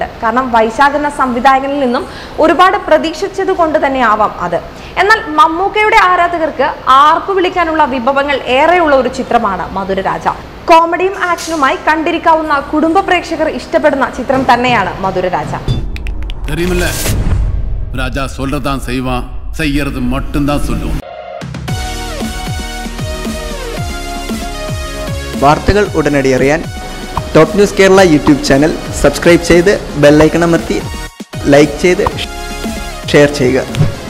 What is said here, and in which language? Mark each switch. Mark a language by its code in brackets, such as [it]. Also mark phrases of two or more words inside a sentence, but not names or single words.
[ml] കാരണം വൈശാഖ് എന്ന സംവിധായകനിൽ നിന്നും ഒരുപാട് പ്രതീക്ഷിച്ചത് കൊണ്ട് തന്നെ ആവാം അത്. എന്നാൽ മമ്മൂക്കയുടെ ആരാധകർക്ക് ആർപ്പ് വിളിക്കാനുള്ള വിഭവങ്ങൾ ഏറെയുള്ള ഒരു ചിത്രമാണ് മധുരരാജ. കോമഡിയും ആക്ഷനുമായി കണ്ടിരിക്കാവുന്ന കുടുംബ പ്രേക്ഷകർ ഇഷ്ടപ്പെടുന്ന ചിത്രം തന്നെയാണ് മധുരരാജ. [ta] ராஜா சொல்றதான் செய்வான், செய்யறது மட்டும்தான் சொல்லுவான். [ml] വാർത്തകൾ ഉടനടി അറിയാൻ ടോപ്പ് ന്യൂസ് കേരള യൂട്യൂബ് ചാനൽ സബ്സ്ക്രൈബ് ചെയ്ത് ബെൽ ഐക്കൺ അമർത്തി ലൈക്ക് ചെയ്ത് ഷെയർ ചെയ്യുക.